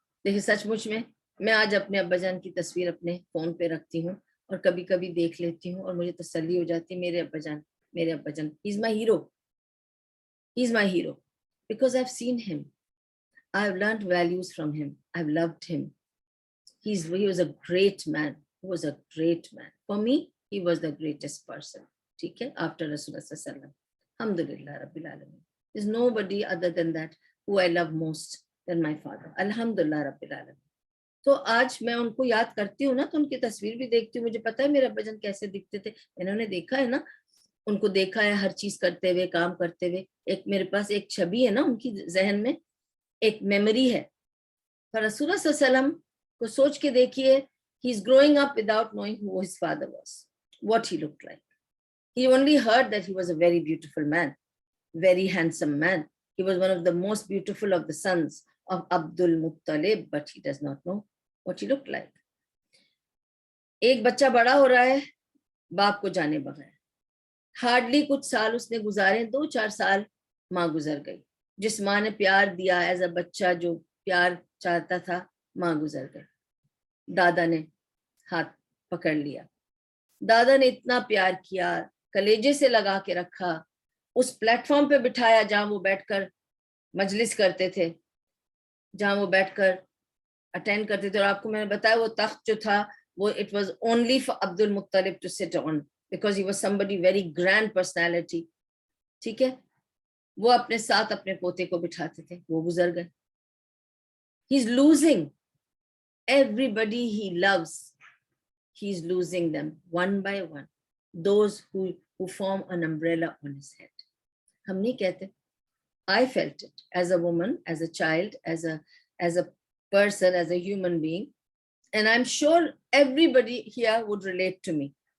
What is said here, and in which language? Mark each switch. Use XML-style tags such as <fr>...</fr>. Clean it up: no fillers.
<ur>لیکن سچ مچ میں آج اپنے ابا جان کی تصویر اپنے فون پہ رکھتی ہوں اور کبھی کبھی دیکھ لیتی ہوں اور مجھے تسلی ہو جاتی ہے, میرے ابا جان</ur> <en>ہی is my hero, because I've seen him, I've learned values from him, I've loved him. He was a great man. He was a great man. For me, he was the greatest person.</en> <ur>ٹھیک ہے,</ur> <en>after Rasulullah</en> <ar>صلی اللہ علیہ وسلم. Alhamdulillah Rabbil Alamin.</ar> <en>There's nobody other than that who I love most than my father.</en> <ar>Alhamdulillah Rabbil Alamin.</ar> <ur>تو آج میں ان کو یاد کرتی ہوں نا تو ان کی تصویر بھی دیکھتی ہوں, مجھے پتا ہے میرے ابا جان کیسے دکھتے تھے, انہوں نے دیکھا ہے نا, ان کو دیکھا ہے ہر چیز کرتے ہوئے, کام کرتے ہوئے. ایک میرے پاس ایک چھبی ہے نا ان کی ذہن میں, ایک میموری ہے. پر رسول اللہ صلی اللہ علیہ وسلم کو سوچ کے دیکھیے,</ur> <en>he is growing up without knowing who his father was, what he looked like. He only heard that he was a very beautiful man, very handsome man. He was one of the most beautiful of the sons of Abdul Muttalib, but he does not know what he looked like.</en> <ur>ایک بچہ بڑا ہو رہا ہے باپ کو جانے بغیر, hardly کچھ سال اس نے گزارے, 2-4 سال ماں گزر گئی. جس ماں نے پیار دیا ایز اے بچہ, جو پیار چاہتا تھا, ماں گزر گئی. دادا نے ہاتھ پکڑ لیا, دادا نے اتنا پیار کیا, کلیجے سے لگا کے رکھا, اس پلیٹ فارم پہ بٹھایا جہاں وہ بیٹھ کر مجلس کرتے تھے, جہاں وہ بیٹھ کر اٹینڈ کرتے تھے. اور آپ کو میں نے بتایا وہ تخت جو تھا وہ</ur> <en>it was only for Abdul Muttalib to sit on because he was somebody very grand personality.</en> <ur>ٹھیک ہے, وہ اپنے ساتھ اپنے پوتے کو بٹھاتے تھے, وہ گزر گئے.</ur> <en>He's losing everybody he loves, he's losing them one by one, those who form an umbrella on his head.</en> <ur>ہم نہیں کہتے,</ur> <en>I felt it as a woman, as a child, as a person, as a human being, and I'm sure everybody here would relate to me.</en>